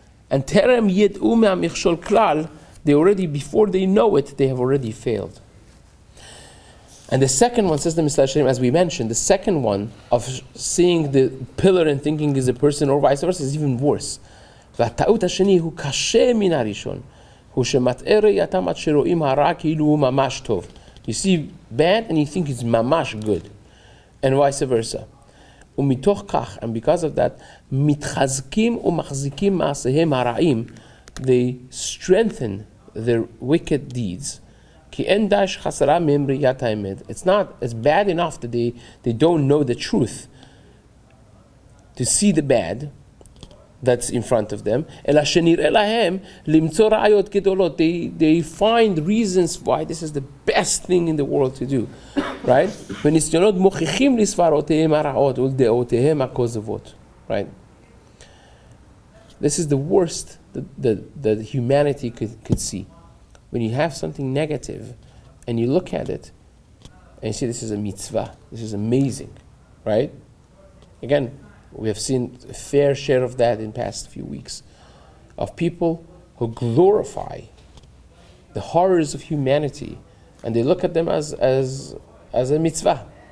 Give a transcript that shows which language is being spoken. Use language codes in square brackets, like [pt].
[en] And [he] terem yed'u me'amichshol klal, [en] they already, before they know it, they have already failed. And the second one, says the Yesharim, as we mentioned, the second one of seeing the pillar and thinking is a person or vice versa is even worse. [he] והטעות השני הוא קשה מן הראשון, הוא שמטעה ראייתם עד שרואים הרע כאילו הוא ממש טוב. [en] You see bad and you think it's [he] ממש [en] good, and vice versa. [he] ומתוך כך, [en] and because of that, [he] מתחזקים ומחזיקים מעשיהם הרעים, [en] they strengthen their wicked deeds. [he] כי אין די שחסרה מהם ראיית האמת. [en] It's bad enough that they don't know the truth to see the bad that's in front of them. [he] אלא שנראה להם למצוא ראיות גדולות. [en] They find reasons why this is the best thing in the world to do, right? [he] וניסיונות מוכיחים לסברותיהם הרעות ולדעותיהם הכוזבות, [en] right? This is the worst that humanity could see. When you have something negative and you look at it and you see this is a mitzvah, this is amazing, right? Again, we have seen a fair share of that in the past few weeks, of people who glorify the horrors of humanity and they look at them as a mitzvah.